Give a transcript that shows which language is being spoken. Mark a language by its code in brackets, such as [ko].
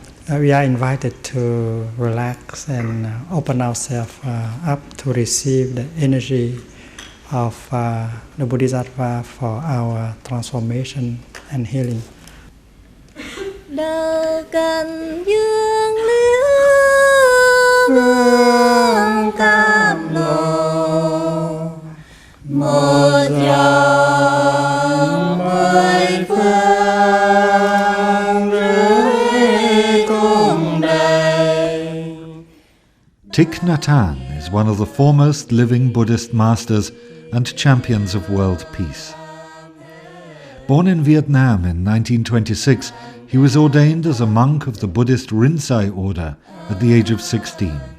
[en] We are invited to relax and open ourselves up to receive the energy of the Bodhisattva for our transformation and healing. [vi] Đời cần dương liễu vương cam lộ một dòng mười phương rưỡi cùng đầy. [en] Thich Nhat Hanh is one of the foremost living Buddhist masters and champions of world peace. Born in Vietnam in 1926, he was ordained as a monk of the Buddhist Rinzai order at the age of 16.